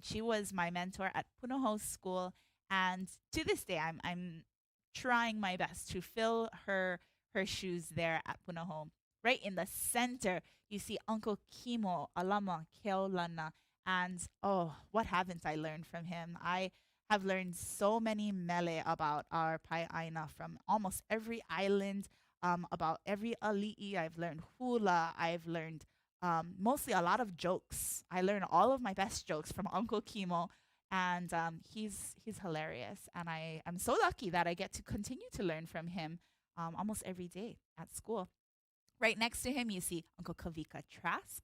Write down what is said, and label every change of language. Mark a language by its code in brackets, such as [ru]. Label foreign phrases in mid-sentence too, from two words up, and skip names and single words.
[en] She was my mentor at Punahou School. And to this day, I'm trying my best to fill her shoes there at Punahou. Right in the center, you see Uncle Kimo Alama Keolana. And oh, what haven't I learned from him? I have learned so many mele about our Pai'aina from almost every island, about every ʻAʻaliʻi. I've learned hula. I've learned mostly a lot of jokes. I learned all of my best jokes from Uncle Kimo. And he's hilarious. And I'm so lucky that I get to continue to learn from him almost every day at school. Right next to him, you see Uncle Kavika Trask.